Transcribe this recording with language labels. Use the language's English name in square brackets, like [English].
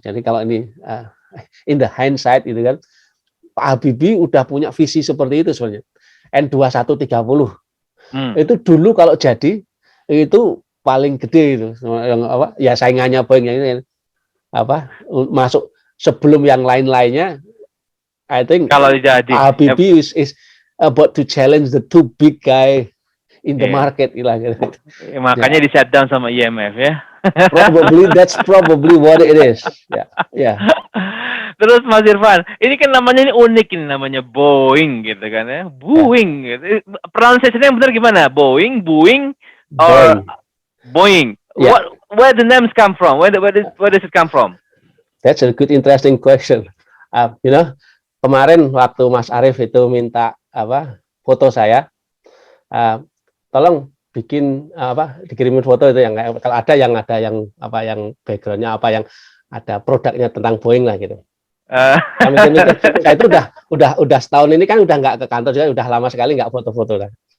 [Indonesian] Jadi kalau ini [English] in the hindsight [Indonesian] itu kan Pak Habibie udah punya visi seperti itu sebenarnya. N2130. Itu dulu kalau jadi itu paling gede itu. Yang apa? Ya saingannya Boeing yang ini masuk sebelum yang lain-lainnya. [English] I think [Indonesian] kalau jadi [English] Habibie is about to challenge the two big guy in the market [Indonesian] gitu. Makanya di [English] shutdown [Indonesian] sama IMF ya. [English] That's probably what it is. [Indonesian] Ya. Terus Mas Irfan, ini kan namanya ini unik, ini namanya Boeing gitu kan ya. Boeing gitu. Pronunciation-nya yang benar gimana? [English] Boeing or Boeing? Yeah. Where the names come from? Where does it come from? That's a good interesting question. [Indonesian] Kemarin waktu Mas Arief itu minta foto saya, tolong dikirimin foto itu yang kalau ada yang backgroundnya yang ada produknya tentang Boeing lah gitu. Eh, Saya mikir-mikir, saya itu udah setahun ini kan udah nggak ke kantor juga, udah lama sekali nggak foto-foto lah.